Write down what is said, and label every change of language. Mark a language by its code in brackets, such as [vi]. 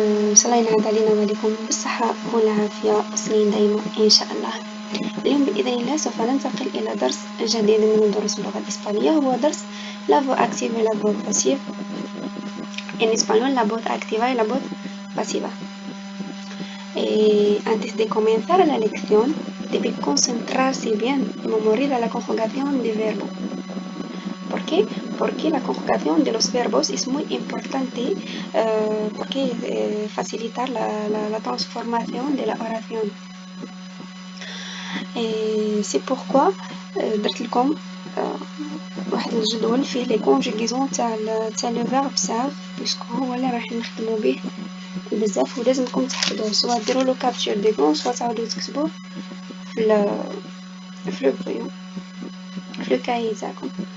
[ar] ان شاء الله ينعاد علينا وعليكم بالصحة والعافية وسنين دايما ان شاء الله. اليوم باذن الله سوف ننتقل الى درس جديد من دروس اللغة الاسبانية، هو درس [es] la voz active et la voz passive. En español, la voz activa y la voz pasiva. Antes de comenzar la lección, debe concentrarse bien y memorizar la conjugación de verbo. ¿Por qué? Porque la conjugación de los verbos es muy importante porque facilitar la transformación de la oración. [fr] C'est pourquoi [ar] درت لكم واحد الجدول فيه لي كونجيغيزون تاع لو فيرب ساف، باسكو هو اللي راح نخدمو به بزاف ولازمكم تحفظوه، سواء ديروا له كابتشر ديكرون سواء تعاودوا تكتبوه في لو كاي تاعكم.